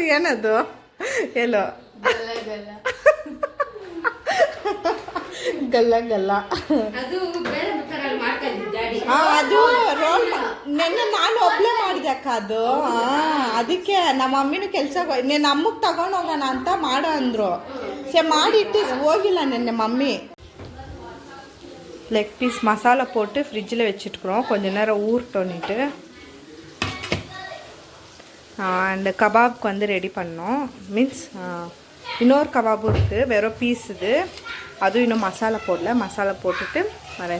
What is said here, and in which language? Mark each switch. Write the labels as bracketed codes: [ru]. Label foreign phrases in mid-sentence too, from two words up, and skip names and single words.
[kn] ಏನದು ಹೇಳೋ ಗಲ್ಲ ಗಲ್ಲ. ಅದು ರೋಲ್ ನೆನ್ನೆ ನಾನು ಒಬ್ಳೆ ಮಾಡಿದೆ ಅಕ್ಕ. ಅದು ಅದಕ್ಕೆ ನಮ್ಮ ಮಮ್ಮಿನೂ ಕೆಲಸ ನೀನು ಅಮ್ಮಗೆ ತಗೊಂಡೋಗೋಣ ಅಂತ ಮಾಡೋ ಅಂದರು. ಮಾಡಿಟ್ಟು ಹೋಗಿಲ್ಲ ನೆನ್ನೆ மம்மி. [en] leg piece [ta] மசாலா போட்டு ஃப்ரிட்ஜில் வச்சுட்டுக்கிறோம், கொஞ்ச நேரம் ஊறட்டோன்னிட்டு. அண்டு கபாப்க்கு வந்து ரெடி பண்ணோம். மீன்ஸ் இன்னொரு கபாபும் இருக்குது, வெறும் பீஸ் இது. அதுவும் இன்னும் மசாலா போடல. மசாலா போட்டுட்டு வரேன்.